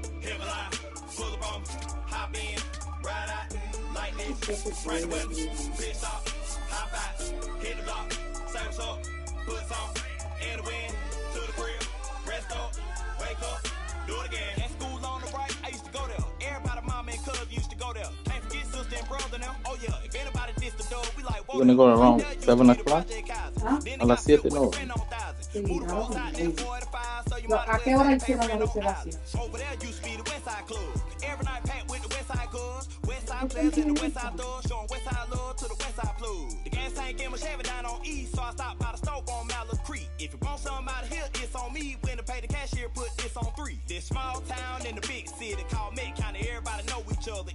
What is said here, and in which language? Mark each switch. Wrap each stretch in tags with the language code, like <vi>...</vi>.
<en>Hit my line, pull up on me, hop in, ride out, like this, crank the window, pit stop, hop out, hit the block, say what's up, put some in the wind, to the crib, rest up, wake up, do it again. At school on the right, I used to go there. Everybody, mama and cuz used to go there. Can't forget sister and brother now. Oh yeah, if anybody dissed the door, we like, whoa. We're gonna go around 7 o'clock.</en> <es>A las 7 no. Sí, claro que sí. ¿A qué hora hicieron la reservación?</es> <en>Over there used to be the West Side Club. Every night packed with the West Side Cuz. West Side players and the West Side thugs. Showing West Side love to the West Side plug. The gas tank in my Chevy down on East, so I stopped by the stove on Mallard Creek. If you want something out of here, it's on me. When to pay the cashier, put this on 3. This small town in the big city called Met County. Everybody know each other.</en>